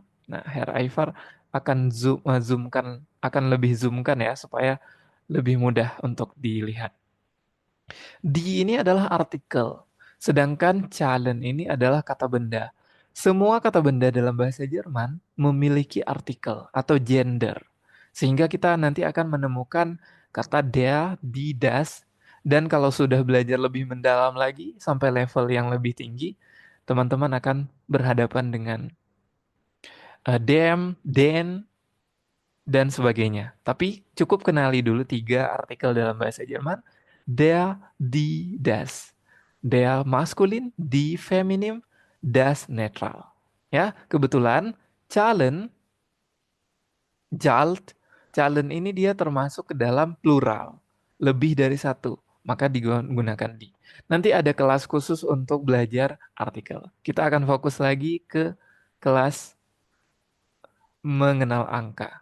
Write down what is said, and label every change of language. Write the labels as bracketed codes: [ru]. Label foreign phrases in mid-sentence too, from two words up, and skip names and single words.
[id] Nah, Herr Ivar akan zoomkan, akan lebih zoomkan ya supaya lebih mudah untuk dilihat. Di ini adalah artikel, sedangkan Zahlen ini adalah kata benda. Semua kata benda dalam bahasa Jerman memiliki artikel atau gender. Sehingga kita nanti akan menemukan kata [de] der, die, das. [id] Dan kalau sudah belajar lebih mendalam lagi sampai level yang lebih tinggi, teman-teman akan berhadapan dengan [de] dem, den, [id] dan sebagainya. Tapi cukup kenali dulu tiga artikel dalam bahasa Jerman. [de] Der, die, das. [id] Der maskulin, die feminim, das netral. Ya, kebetulan Calen, Jalt, Calen ini dia termasuk ke dalam plural. Lebih dari satu, maka digunakan di. Nanti ada kelas khusus untuk belajar artikel. Kita akan fokus lagi ke kelas mengenal angka.